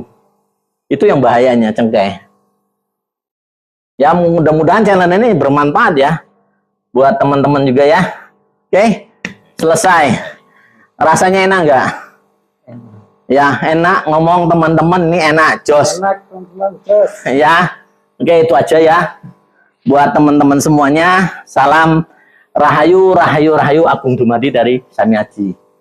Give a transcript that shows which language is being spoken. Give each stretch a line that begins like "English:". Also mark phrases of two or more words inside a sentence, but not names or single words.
Indonesian: Itu yang bahayanya cengkeh. Ya mudah-mudahan channel ini bermanfaat ya buat teman-teman juga ya. Oke, selesai. Rasanya enak nggak? Ya, enak ngomong teman-teman nih, enak jos. Enak teman-teman, jos. Ya. Oke, itu aja ya. Buat teman-teman semuanya, salam Rahayu, Rahayu, Rahayu Agung Dumadi dari Sami Aji.